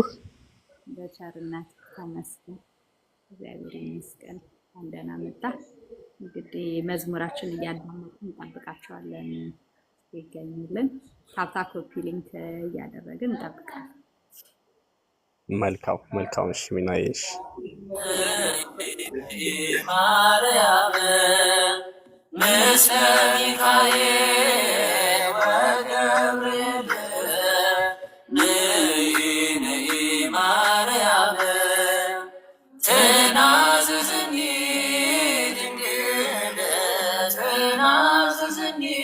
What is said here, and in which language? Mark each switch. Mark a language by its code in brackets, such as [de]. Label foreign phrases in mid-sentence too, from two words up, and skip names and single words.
[am] በቸርነት ተመስገን። እግዚአብሔር ይመስገን። እንኳን ደህና መጣ። እንግዲህ መዝሙራችን እያዳመጥን እንጠብቃቸዋለን ይገኙልን። ታፕታ ኮፒ ሊንክ እያደረግን እንጠብቃለን። መልካም መልካም። እሺ ሚናዬ እሺ [gez] ማርያም ምስለ ሚካኤል ወገብርኤል ንኢ ንኢ ማርያም ትናዝዝኒ ድንግል ትናዝዝኒ